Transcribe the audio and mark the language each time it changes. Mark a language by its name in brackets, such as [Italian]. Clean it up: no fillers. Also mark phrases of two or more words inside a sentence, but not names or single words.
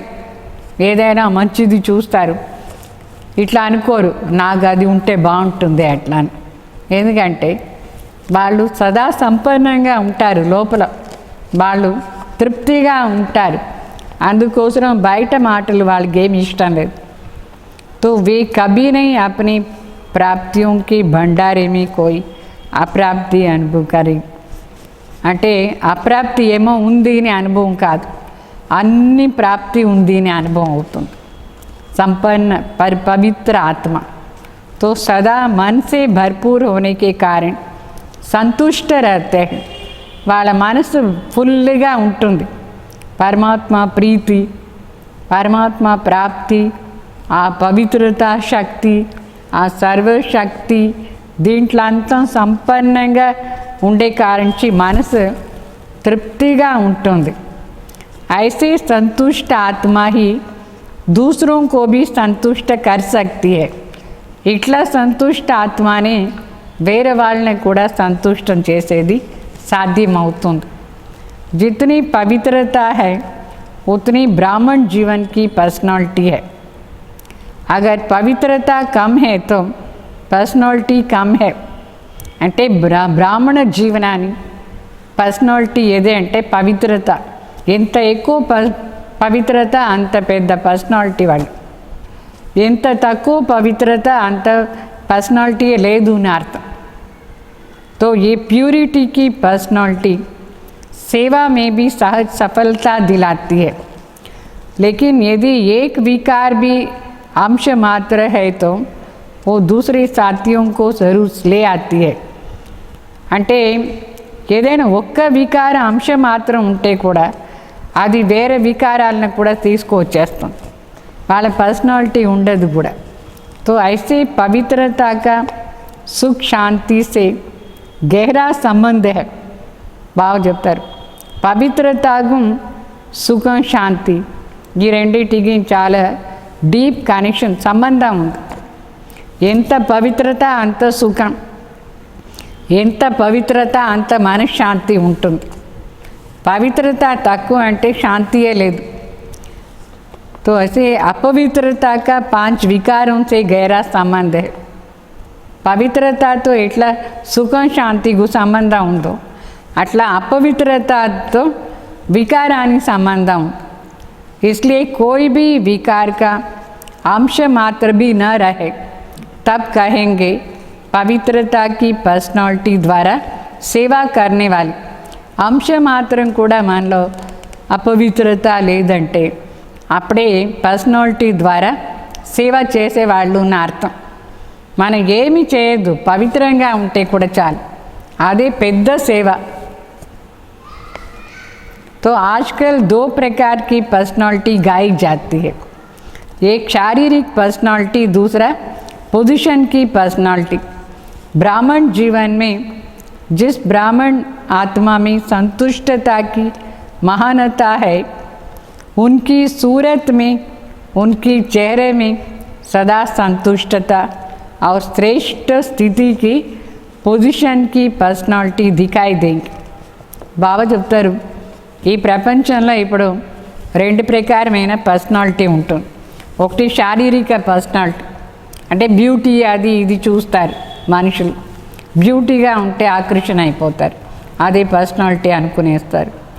[Telugu] ఏదైనా మంచిది చూస్తారు, ఇట్లా అనుకోరు నాకు అది ఉంటే బాగుంటుంది అట్లా అని. ఎందుకంటే వాళ్ళు సదా సంపన్నంగా ఉంటారు, లోపల వాళ్ళు తృప్తిగా ఉంటారు. అందుకోసం బయట మాటలు వాళ్ళకి ఏమి ఇష్టం లేదు. [Hindi] तो वे कभी नहीं अपनी प्राप्तियों के भंडारे में कोई अप्राप्ति अनुभव करी. [Telugu] అంటే అప్రాప్తి ఏమో ఉంది అని అనుభవం కాదు, అన్ని ప్రాప్తి ఉంది అని అనుభవం అవుతుంది. [Hindi] संपन्न पर पवित्र आत्मा तो सदा मन से भरपूर होने के कारण संतुष्ट रहते हैं. [Telugu] వాళ్ళ మనసు ఫుల్గా ఉంటుంది. పరమాత్మ ప్రీతి, పరమాత్మ ప్రాప్తి, ఆ పవిత్రత శక్తి, ఆ సర్వశక్తి, దీంట్లో అంతా సంపన్నంగా ఉండే కారణి మనసు తృప్తిగా ఉంటుంది. [Hindi] ऐसे संतुष्ट आत्मा ही दूसरों को भी संतुष्ट कर सकती है. [Telugu] ఇట్లా సంతుష్ట ఆత్మని వేరే వాళ్ళని కూడా సంతుష్టం చేసేది సాధ్యమవుతుంది. [Hindi] जितनी पवित्रता है उतनी ब्राह्मण जीवन की पर्सनालिटी है. अगर पवित्रता कम है तो पर्सनालिटी कम है. [Telugu] అంటే బ్రాహ్మణ జీవనాన్ని పర్సనాలిటీ ఏదే అంటే పవిత్రత. ఎంత ఎక్కువ పవిత్రత అంత పెద్ద పర్సనాలిటీ వాళ్ళు, ఎంత తక్కువ పవిత్రత అంత పర్సనాలిటీ లేదు అని అర్థం. [Hindi] तो ये प्यूरिटी की पर्सनालिटी सेवा में भी सहज सफलता दिलाती है. लेकिन यदि एक विकार भी अंश मात्र है तो वो दूसरे साथियों को जरूर ले आती है. [Telugu] అంటే ఏదైనా ఒక్క వికార అంశం మాత్రం ఉంటే కూడా అది వేరే వికారాలను కూడా తీసుకువచ్చేస్తుంది, వాళ్ళ పర్సనాలిటీ ఉండదు కూడా. [Hindi] तो ऐसे पवित्रता का सुख शांति से गहरा संबंध है. [Telugu] బాగా చెప్తారు. పవిత్రతకు సుఖం శాంతి ఈ రెండింటికి చాలా [English] deep connection, [Telugu] సంబంధం ఉంది. ఎంత పవిత్రత అంత సుఖం, ఎంత పవిత్రత అంత మనశ్శాంతి ఉంటుంది. పవిత్రత తక్కువ అంటే శాంతియే లేదు. [Hindi] तो ऐसे अपवित्रता का 5 विकारों से गहरा संबंध है. [Telugu] పవిత్రతతో ఎట్లా సుఖం శాంతికు సంబంధం ఉందో అట్లా అపవిత్రతతో వికారానికి సంబంధం. [Hindi] इसलिए कोई भी विकार का अंश मात्र भी न रहे तब कहेंगे पवित्रता की पर्सनालिटी द्वारा सेवा करने वाली. [Telugu] अंश మాత్రం కూడా మనలో అపవిత్రత లేదంటే అప్పుడే పర్సనాలిటీ ద్వారా సేవ చేసేవాళ్ళు అని అర్థం. మనం ఏమి చేయొద్దు, పవిత్రంగా ఉంటే కూడా చాలు, అదే పెద్ద సేవ. [Hindi] तो आजकल 2 प्रकार की पर्सनालिटी गाई जाती है. एक शारीरिक पर्सनालिटी, दूसरा पोजीशन की पर्सनालिटी. ब्राह्मण जीवन में जिस ब्राह्मण आत्मा में संतुष्टता की महानता है उनकी सूरत में, उनकी चेहरे में सदा संतुष्टता और श्रेष्ठ स्थिति की पोजीशन की पर्सनालिटी दिखाई देंगी. [Telugu] బాబా చెప్తారు, ఈ ప్రపంచంలో ఇప్పుడు 2 ప్రకారమైన పర్సనాలిటీ ఉంటుంది. ఒకటి శారీరక పర్సనాలిటీ, అంటే బ్యూటీ అది ఇది చూస్తారు మనుషులు, బ్యూటీగా ఉంటే ఆకర్షణ అయిపోతారు, అదే పర్సనాలిటీ అనుకునేస్తారు.